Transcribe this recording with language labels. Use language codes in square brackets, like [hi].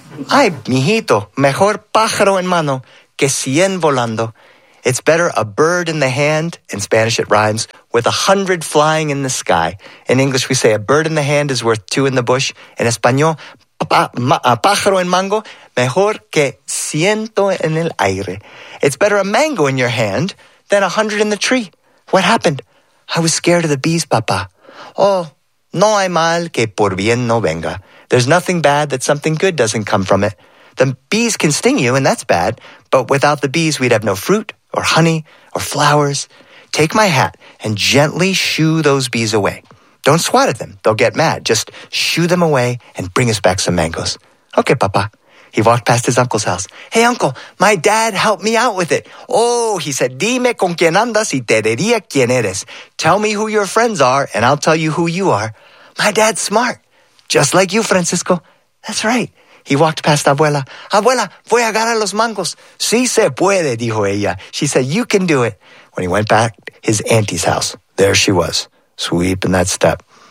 [es] Ay, mijito, mejor pájaro en mano que cien volando. [en] It's better a bird in the hand, in Spanish it rhymes, with 100 flying in the sky. In English we say a bird in the hand is worth 2 in the bush. [es] In Español, pájaro en mango, mejor que ciento en el aire. [en] It's better a mango in your hand than 100 in the tree. What happened? I was scared of the bees, papa. [es] Oh, no hay mal que por bien no venga. [en] There's nothing bad that something good doesn't come from it. The bees can sting you, and that's bad, but without the bees we'd have no fruit, or honey, or flowers. Take my hat and gently shoo those bees away. Don't swat at them. They'll get mad. Just shoo them away and bring us back some mangoes. Okay, papa. He walked past his uncle's house. Hey, uncle, my dad helped me out with it. Oh, he said, [es] dime con quién andas y te diría quién eres. [en] Tell me who your friends are and I'll tell you who you are. My dad's smart, just like you, Francisco. That's right. He walked past abuela. [es] Abuela, voy a agarrar los mangos. Sí se puede, dijo ella. [en] She said, you can do it. When he went back to his auntie's house, there she was, sweeping that step.